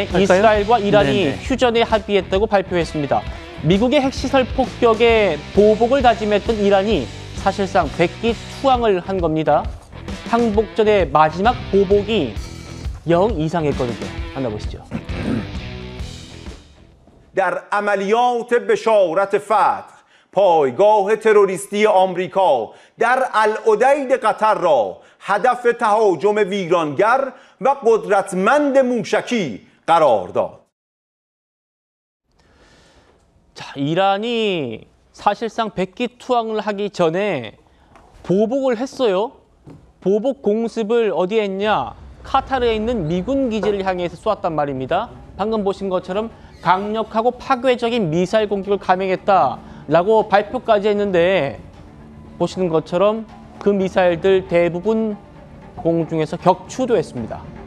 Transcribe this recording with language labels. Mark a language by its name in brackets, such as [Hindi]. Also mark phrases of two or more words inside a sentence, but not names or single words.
[Korean] 할까요? 이스라엘과 이란이 네네. 휴전에 합의했다고 발표했습니다. 미국의 핵시설 폭격에 보복을 다짐했던 이란이 사실상 백기투항을 한 겁니다. 항복전의 마지막 보복이 영 이상했거든요. 만나보시죠. [Persian] در عملیات بشارت فتح پایگاه تروریستی آمریکا در العدید قطر را هدف تهاجم ویرانگر و قدرتمند موشکی قرار داد. [Korean] 자, 이란이 사실상 백기투항을 하기 전에 보복을 했어요. 보복 공습을 어디에 했냐? 카타르에 있는 미군 기지를 향해서 쏘았단 말입니다. 방금 보신 것처럼 강력하고 파괴적인 미사일 공격을 감행했다라고 발표까지 했는데 보시는 것처럼 그 미사일들 대부분 공중에서 격추도 했습니다.